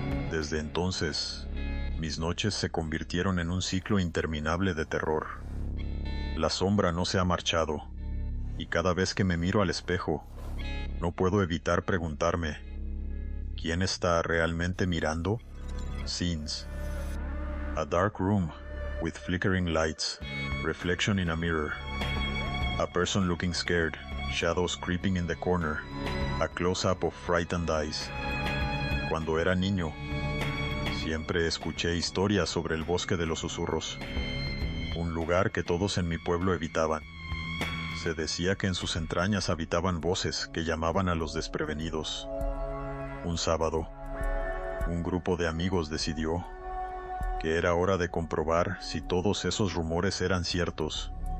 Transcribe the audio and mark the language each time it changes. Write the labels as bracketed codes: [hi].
[es] Desde entonces, mis noches se convirtieron en un ciclo interminable de terror. La sombra no se ha marchado, y cada vez que me miro al espejo, no puedo evitar preguntarme: ¿quién está realmente mirando? [en] Scenes. A dark room, with flickering lights, reflection in a mirror. A person looking scared, shadows creeping in the corner, a close-up of frightened eyes. [es] Cuando era niño, siempre escuché historias sobre el bosque de los susurros, un lugar que todos en mi pueblo evitaban. Se decía que en sus entrañas habitaban voces que llamaban a los desprevenidos. Un sábado, un grupo de amigos decidió que era hora de comprobar si todos esos rumores eran ciertos.